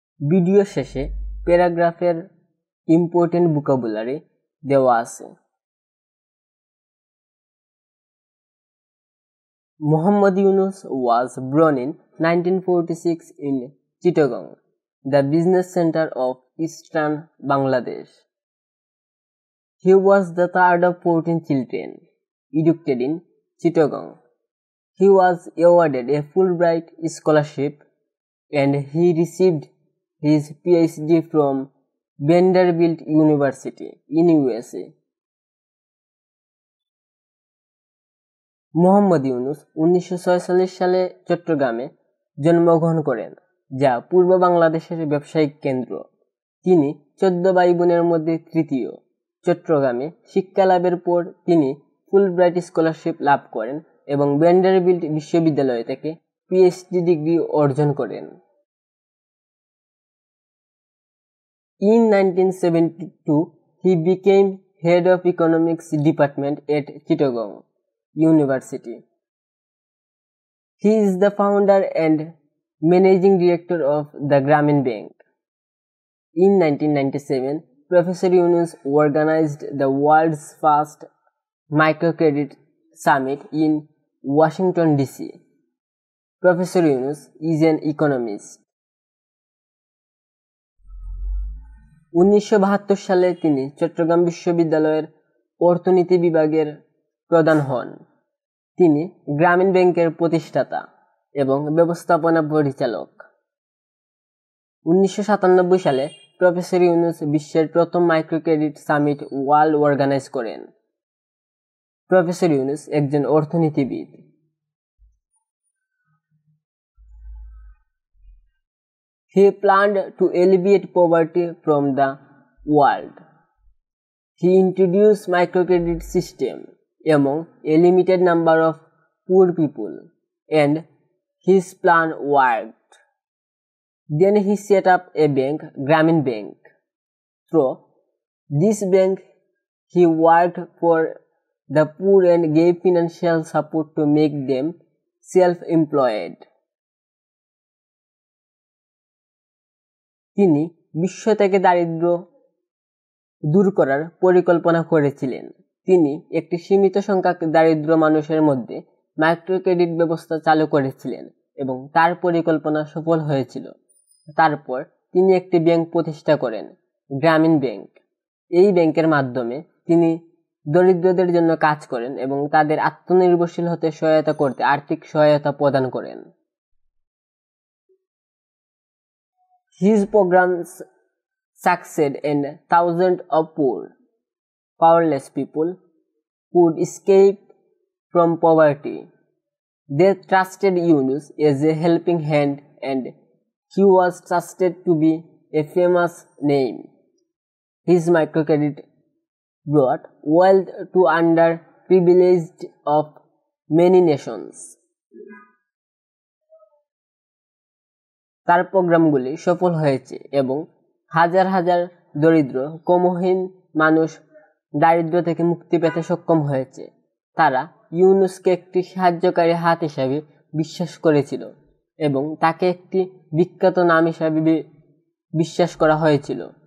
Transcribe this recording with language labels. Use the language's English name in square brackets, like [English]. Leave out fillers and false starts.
[Bangla] Video শেষে প্যারাগ্রাফের important vocabulary দেওয়া আছে। [English] Muhammad Yunus was born in 1946 in Chittagong, the business center of eastern Bangladesh. He was the third of 14 children educated in Chittagong. He was awarded a Fulbright scholarship and he received his PhD from Vanderbilt University in USA. [Bangla] Muhammad Yunus 1946 সালে চট্টগ্রামে জন্মগ্রহণ করেন, যা পূর্ব বাংলাদেশের ব্যবসায়িক কেন্দ্র। তিনি 14 ভাই বোনের মধ্যে তৃতীয়। চট্টগ্রামে শিক্ষা লাভের পর তিনি ফুলব্রাইট স্কলারশিপ লাভ করেন এবং ভ্যান্ডারবিল্ট বিশ্ববিদ্যালয় থেকে পিএইচডি ডিগ্রি অর্জন করেন। [English] In 1972, he became head of economics department at Chittagong University. He is the founder and managing director of the Grameen Bank. In 1997, Professor Yunus organized the world's first microcredit summit in Washington, D.C. Professor Yunus is an economist. [Bangla] 1972 সালে তিনি চট্টগ্রাম বিশ্ববিদ্যালয়ের অর্থনীতি বিভাগের প্রধান হন। তিনি গ্রামীণ ব্যাংকের প্রতিষ্ঠাতা এবং ব্যবস্থাপনা পরিচালক। 1997 সালে প্রফেসর ইউনুস বিশ্বের প্রথম মাইক্রোক্রেডিট সামিট ওয়ার্ল্ড অর্গানাইজ করেন। প্রফেসর ইউনুস একজন অর্থনীতিবিদ। [English] He planned to alleviate poverty from the world. He introduced microcredit system among a limited number of poor people, and his plan worked. Then he set up a bank, Grameen Bank. Through this bank, he worked for the poor and gave financial support to make them self-employed. [Bangla] তিনি বিশ্ব থেকে দারিদ্র্য দূর করার পরিকল্পনা করেছিলেন। তিনি একটি সীমিত সংখ্যক দারিদ্র মানুষের মধ্যে মাইক্রোক্রেডিট ব্যবস্থা চালু করেছিলেন এবং তার পরিকল্পনা সফল হয়েছিল। তারপর তিনি একটি ব্যাংক প্রতিষ্ঠা করেন, গ্রামীণ ব্যাংক। এই ব্যাংকের মাধ্যমে তিনি দরিদ্রদের জন্য কাজ করেন এবং তাদের আত্মনির্ভরশীল হতে সহায়তা করতে আর্থিক সহায়তা প্রদান করেন। [English] His programs succeeded and thousands of poor, powerless people could escape from poverty. They trusted Yunus as a helping hand and he was trusted to be a famous name. His microcredit brought wealth to underprivileged of many nations. [Bangla] তার প্রোগ্রামগুলি সফল হয়েছে এবং হাজার হাজার দরিদ্র কর্মহীন মানুষ দারিদ্র থেকে মুক্তি পেতে সক্ষম হয়েছে। তারা ইউনুসকে একটি সাহায্যকারী হাত হিসাবে বিশ্বাস করেছিল এবং তাকে একটি বিখ্যাত নাম হিসাবে বিশ্বাস করা হয়েছিল।